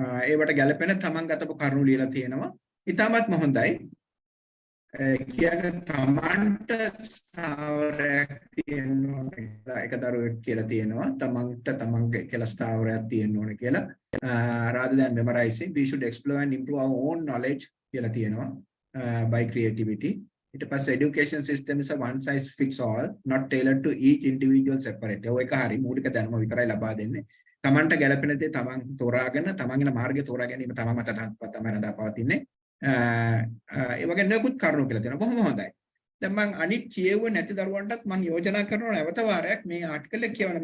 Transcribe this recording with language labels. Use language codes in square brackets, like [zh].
[si] ඒවට ගැලපෙන තමන් ගතපු කරුණු ලියලා තියෙනවා. ඉතාමත්ම හොඳයි. කියන්නේ තමන්ට ස්ථාවරයක් තියෙන්න ඕනේ. එක දරුවෙක් කියලා තියෙනවා. තමන්ට තමන්ගේ කියලා ස්ථාවරයක් තියෙන්න ඕනේ කියලා. [en] rather than memorizing, we should explore and improve our own knowledge [si] කියලා තියෙනවා. [en] By creativity. [si] ඊට පස්සේ [en] education system is a one size fits all, not tailored to each individual separate. [si] ඔය එක හරි මූලික දැනුම විතරයි ලබා දෙන්නේ. තමන්ට ගැළපෙන දේ තමන් තෝරාගෙන තමන්ගේ මාර්ගය තෝරා ගැනීම තමන් මත තමයි රඳාපවතින්නේ. ඒ වගේ නෙකුත් කරුණු කියලා තියෙනවා. බොහොම හොඳයි. දැන් මම අනිත් කියව නැති දරුවන්ටත් මම යෝජනා කරනවා නැවත වාරයක් මේ ආටිකල් එක කියවන්න.